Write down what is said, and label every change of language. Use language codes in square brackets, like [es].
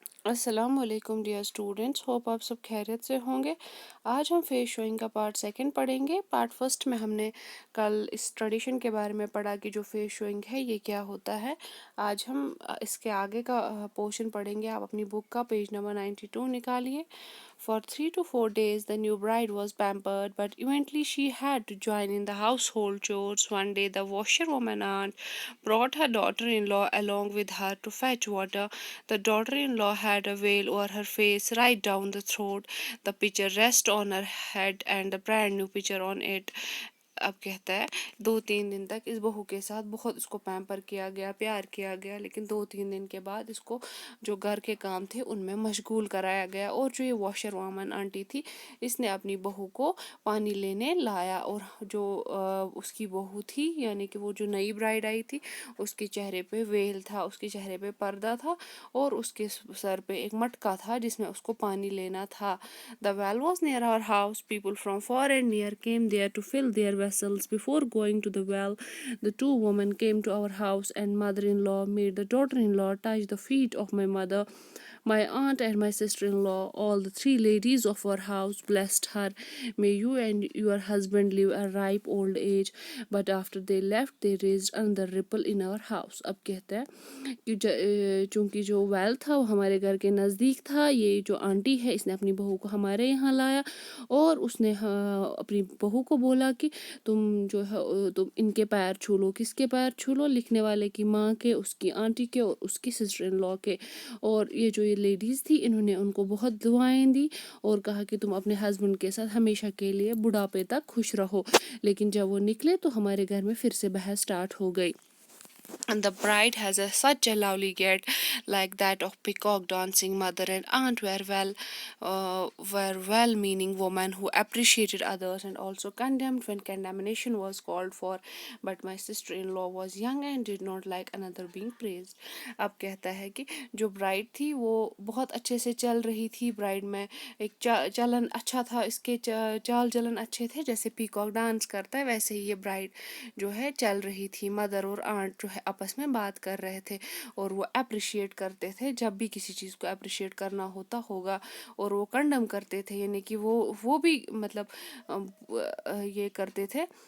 [hi] अस्सलाम वालेकुम dear students, hope आप सब खैरियत से होंगे। आज हम फेस शोइंग का पार्ट सेकंड पढ़ेंगे। पार्ट फर्स्ट में हमने कल इस ट्रेडिशन के बारे में पढ़ा कि जो फेस शोइंग है ये क्या होता है। आज हम इसके आगे का पोर्शन पढ़ेंगे। आप अपनी बुक का पेज नंबर 92 निकालिए। [en] For 3 to 4 days, the new bride was pampered, but eventually she had to join in the household chores. One day, the washerwoman aunt brought her daughter in law along with her to fetch water. The daughter in law had a veil over her face right down the throat. The pitcher rested on her head and the brand new pitcher on it. [hi] अब कहता है 2-3 दिन तक इस बहू के साथ बहुत इसको पैम्पर किया गया, प्यार किया गया, लेकिन 2-3 दिन के बाद इसको जो घर के काम थे उनमें मशगूल कराया गया। और जो ये वॉशर वामन आंटी थी, इसने अपनी बहू को पानी लेने लाया। और जो उसकी बहू थी, यानी कि वो जो नई ब्राइड आई थी, उसके चेहरे पे वेल था, उसके चेहरे पे पर्दा था और उसके सर पे एक मटका था जिसमें उसको पानी लेना था। [en] The well was near our house. People from far and near came there to fill their vessels. Before going to the well, the two women came to our house, and mother-in-law made the daughter-in-law touch the feet of my mother, my aunt, and my sister-in-law. All the three ladies of our house blessed her. May you and your husband live a ripe old age. But after they left, they raised another ripple in our house. [hi] अब कहता है कि चूँकि जो well था वो हमारे घर के नज़दीक था, ये जो आंटी है इसने अपनी बहू को हमारे यहाँ लाया और उसने अपनी बहू को बोला कि तुम जो है तुम इनके पैर छू लो। किसके पैर छू लो? लिखने वाले की माँ के, उसकी आंटी के और उसकी सिस्टर इन लॉ के। और ये जो ये लेडीज़ थी, इन्होंने उनको बहुत दुआएं दी और कहा कि तुम अपने हस्बैंड के साथ हमेशा के लिए बुढ़ापे तक खुश रहो। लेकिन जब वो निकले तो हमारे घर में फिर से बहस स्टार्ट हो गई। [en] And the bride has such a lovely get, like that of peacock dancing. Mother and aunt were well-meaning women who appreciated others and also condemned when condemnation was called for. But my sister-in-law was young and did not like another being praised. [hi] अब कहता है कि जो bride थी वो बहुत अच्छे से चल रही थी। ब्राइड में एक चलन अच्छा था, इसके चाल चलन अच्छे थे। जैसे पीकॉक डांस करता है वैसे ही ये ब्राइड जो है चल रही थी। मदर और आंट जो है आपस में बात कर रहे थे और वो अप्रिशिएट करते थे जब भी किसी चीज़ को अप्रिशिएट करना होता होगा, और वो कंडम करते थे, यानी कि वो भी मतलब ये करते थे।